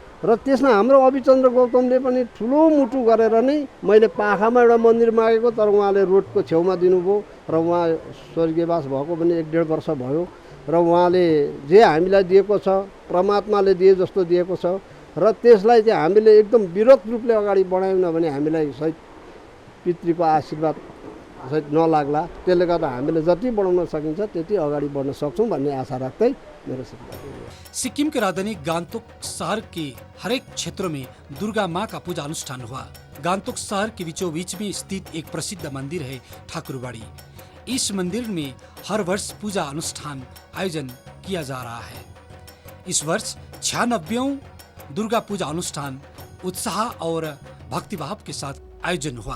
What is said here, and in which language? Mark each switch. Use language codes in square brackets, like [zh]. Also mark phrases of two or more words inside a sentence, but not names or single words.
[ne] र त्यसमा हाम्रो अभिचन्द्र गौतमले पनि ठुलो मुटु गरेर नै मैले पाखामा एउटा मन्दिर मागेको, तर उहाँले रोडको छेउमा दिनुभयो र उहाँ स्वर्गीयवास भएको पनि 1.5 वर्ष भयो र उहाँले जे हामीलाई दिएको छ परमात्माले दिए जस्तो दिएको छ र त्यसलाई चाहिँ हामीले एकदम विरोध रूपले अगाडि बढायौँ भने हामीलाई सही पितृको आशीर्वाद सहित नलाग्ला। त्यसले गर्दा हामीले जति बढाउन सकिन्छ त्यति अगाडि बढ्न सक्छौँ भन्ने आशा राख्दै मेरो [hi] सिक्किम की राजधानी गान्तोक शहर के हरेक क्षेत्रों में दुर्गा माँ का पूजा अनुष्ठान हुआ। गान्तोक शहर के बीचों बीच में स्थित एक प्रसिद्ध मंदिर है ठाकुरबाड़ी। इस मंदिर में हर वर्ष पूजा अनुष्ठान आयोजन किया जा रहा है। इस वर्ष 96वां दुर्गा पूजा अनुष्ठान उत्साह और भक्तिभाव के साथ आयोजन हुआ।